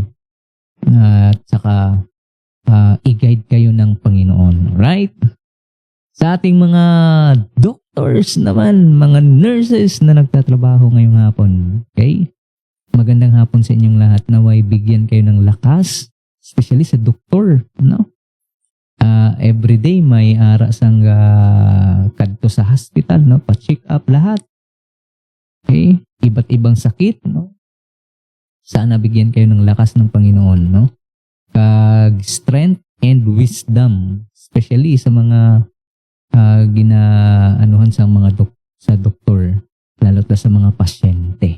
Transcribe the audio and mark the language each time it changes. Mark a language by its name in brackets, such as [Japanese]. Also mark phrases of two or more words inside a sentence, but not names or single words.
[Filipino] At saka i-guide kayo ng Panginoon. Right? Sa ating mga doctors naman, mga nurses na nagtatrabaho ngayong hapon. Okay? Magandang hapon sa inyong lahat. Naway bigyan kayo ng lakas, especially sa doktor, no? [Hiligaynon] Everyday may ara sang kadto sa hospital, no, [Filipino] pa-check up lahat. Okay, iba't ibang sakit, no. Sana bigyan kayo ng lakas ng Panginoon, no. [Hiligaynon] Kag [English] strength and wisdom, [Hiligaynon] especially sa mga ginaanuhan sa mga sa doktor, [Filipino] lalo na sa mga pasyente.